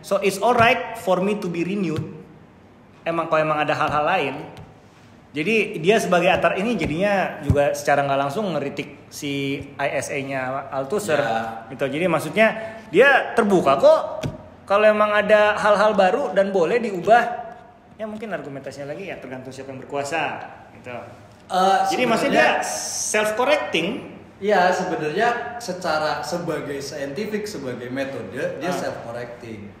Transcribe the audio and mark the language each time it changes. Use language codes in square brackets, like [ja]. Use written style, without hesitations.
[en] So it's alright for me to be renewed. [id] Kalau emang ada hal-hal lain. Jadi dia sebagai atar ini jadinya juga secara nggak langsung ngeritik si ISA-nya Althusser gitu. Jadi maksudnya dia terbuka kok kalau emang ada hal-hal baru dan boleh diubah. Ya mungkin argumentasinya lagi ya tergantung siapa yang berkuasa gitu. Jadi maksudnya dia self-correcting. Ya sebenarnya secara sebagai scientific, sebagai metode dia self-correcting.